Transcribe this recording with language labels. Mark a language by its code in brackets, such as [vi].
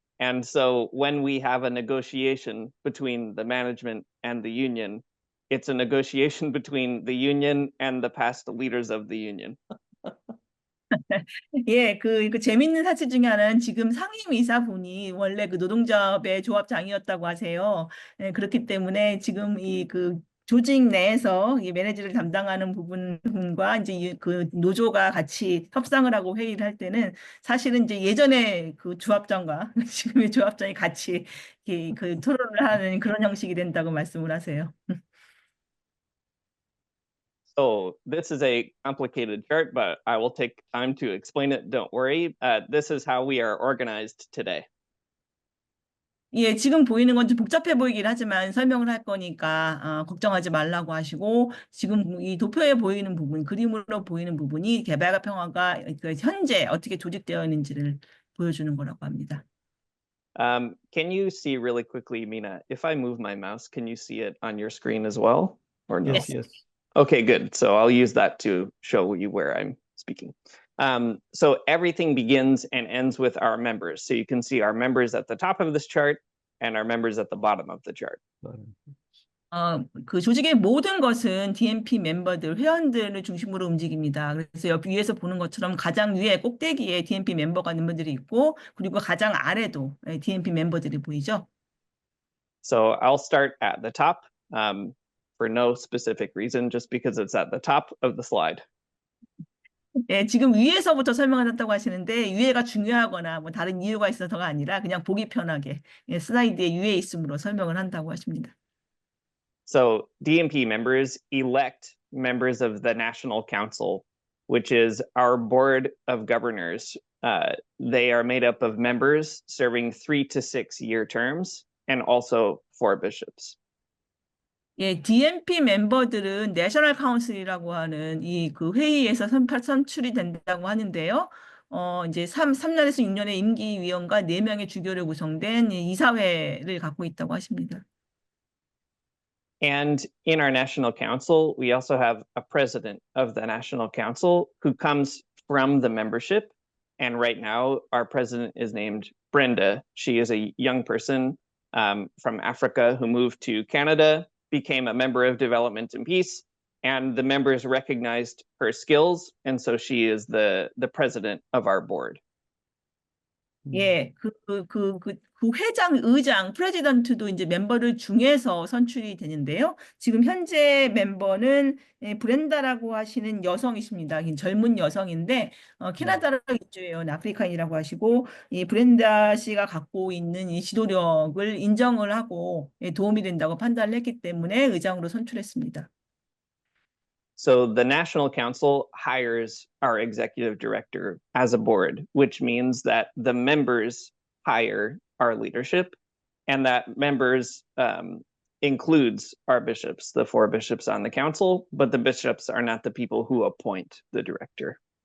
[en] And so when we have a negotiation between the management and the union, it's a negotiation between the union and the past leaders of the union. [ko] 예, 그 재밌는 사실 중에 하나는 지금 상임이사분이 원래 그 노동조합의 조합장이었다고 하세요. 예, 그렇기 때문에 지금 그 조직 내에서 이 매니저를 담당하는 부분과 이제 그 노조가 같이 협상을 하고 회의를 할 때는 사실은 이제 예전에 그 조합장과 지금의 조합장이 같이 그 토론을 하는 그런 형식이 된다고 말씀을 하세요. [en] So this is a complicated chart, but I will take time to explain it. Don't worry. This is how we are organized today. [ko] 예, 지금 보이는 건 좀 복잡해 보이긴 하지만 설명을 할 거니까 걱정하지 말라고 하시고, 지금 이 도표에 보이는 부분, 그림으로 보이는 부분이 개발과 평화가 현재 어떻게 조직되어 있는지를 보여주는 거라고 합니다. [en] Can you see really quickly, Mina, if I move my mouse, can you see it on your screen as well? Or no? Yes. Okay, good. So I'll use that to show you where I'm speaking. So everything begins and ends with our members. So you can see our members at the top of this chart and our members at the bottom of the chart. [ko] 그 조직의 모든 것은 DMP 멤버들, 회원들을 중심으로 움직입니다. 그래서 위에서 보는 것처럼 가장 위에 꼭대기에 DMP 멤버들이 있고, 그리고 가장 아래도 DMP 멤버들이 보이죠. [en] So I'll start at the top for no specific reason, just because it's at the top of the slide. [ko] 예, 지금 위에서부터 설명하셨다고 하시는데 위에가 중요하거나 뭐 다른 이유가 있어서가 아니라 그냥 보기 편하게 슬라이드에 위에 있음으로 설명을 한다고 하십니다. [en] So DMP members elect members of the National Council, which is our board of governors. They are made up of members serving 3 to 6 year terms and also 4 bishops. [ko] 예, DMP 멤버들은 내셔널 카운슬이라고 하는 그 회의에서 선출이 된다고 하는데요. 이제 3년에서 6년의 임기위원과 4명의 주교로 구성된 이사회를 갖고 있다고 하십니다. [en] And in our National Council, we also have a president of the National Council who comes from the membership. And right now, our president is named Brenda. She is a young person from Africa who moved to Canada became a member of Development and Peace, and the members recognized her skills, and so she is the president of our board. [ko] 예, 그 회장, 의장, 프레지던트도 이제 멤버들 중에서 선출이 되는데요. 지금 현재 멤버는 브렌다라고 하시는 여성이십니다. 젊은 여성인데 캐나다로 이주해요. 아프리카인이라고 하시고 이 브렌다 씨가 갖고 있는 이 지도력을 인정을 하고 도움이 된다고 판단을 했기 때문에 의장으로 선출했습니다. [en] So the National Council hires our executive director as a board, which means that the members hire our leadership, and that members includes our bishops, the 4 bishops on the council, but the bishops are not the people who appoint the director.